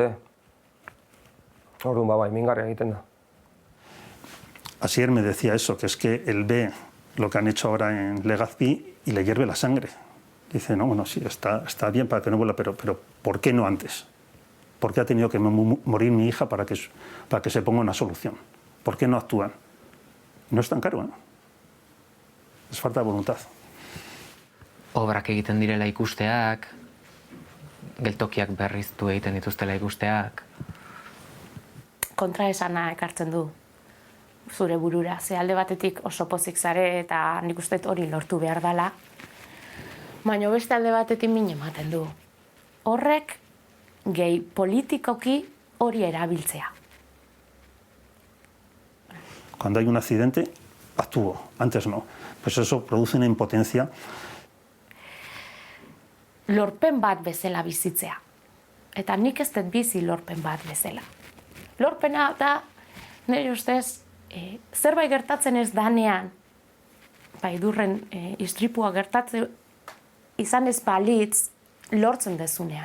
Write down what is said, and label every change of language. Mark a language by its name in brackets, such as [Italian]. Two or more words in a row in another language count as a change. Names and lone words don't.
[Basque] Orduan bai, mingarria egiten da. [Spanish] Asier me decía eso, que es que él ve lo que han hecho ahora en Legazpi y le hierve la sangre. Dice, no, bueno, sí, está bien para que no vuelva, pero ¿por qué no antes? ¿Por qué ha tenido que morir mi hija para que se ponga una solución? ¿Por qué no actúan? No es tan caro, ¿no? Es falta de voluntad. [Basque] Obrak egiten direla ikusteak, geltokiak berriztu egiten dituztela ikusteak. Kontraesana ekartzen du zure burura. Ze alde batetik oso pozik zare eta nik uste hori lortu behar dela. Baina beste alde batetik min ematen du. Horrek gehi politikoki hori erabiltzea. [Spanish] Cuando hay un accidente, actúo, antes no. Pues eso produce una impotencia. [Basque] Lorpen bat bezala bizitzea. Eta nik ez dut bizi lorpen bat bezala. Lorpena da, nire ustez, zerbait gertatzen ez danean, idurren istripua gertatzen izan ez balitz, lortzen dezunean.